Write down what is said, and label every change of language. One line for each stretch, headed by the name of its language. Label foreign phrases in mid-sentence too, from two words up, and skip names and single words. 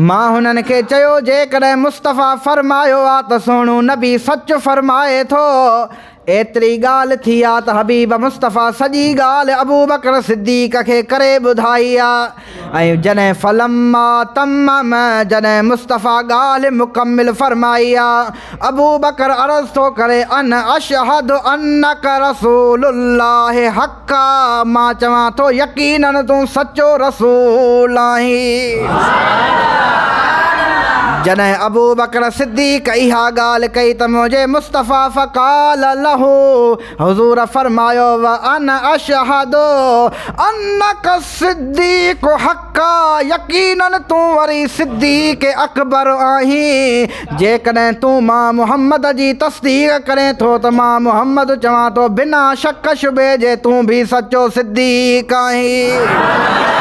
Sindhi: मां हुननि खे चयो जेकॾहिं मुस्तफ़ा फरमायो आहे त सुहिणो नबी सच फरमाए थो। एतिरी ॻाल्हि थी आहे त हबीब मुस्तफ़ा सॼी ॻाल्हि अबू बकर सिद्दीक़ खे करे ॿुधाई आहे। ऐं जॾहिं
Arabic: فلما تمم
Sindhi: जॾहिं मुस्तफ़ा ॻाल्हि मुकमिल फरमाई आहे अबू बकर अर्ज़ थो करे
Arabic: أن أشهد أنك رسول الله حقا,
Sindhi: मां चवां थो यकीनन तूं सचो रसूल आहीं। जॾहिं अबू बकर सिद्दीक़ इहा ॻाल्हि कई त मुंहिंजे मुस्तफ़ा
Arabic: فقال له
Sindhi: हुज़ूर फरमायो
Arabic: وأن أشهد أنك صديق حقا,
Sindhi: यकीनन तूं वरी सिद्दीक़ अकबर आहीं। जेकॾहिं तूं मां मुहम्मद जी तस्दीक़ करें थो त मां मुहम्मद चवां थो बिना शक शुबे जे तूं बि सचो सिद्दीक़ आहीं।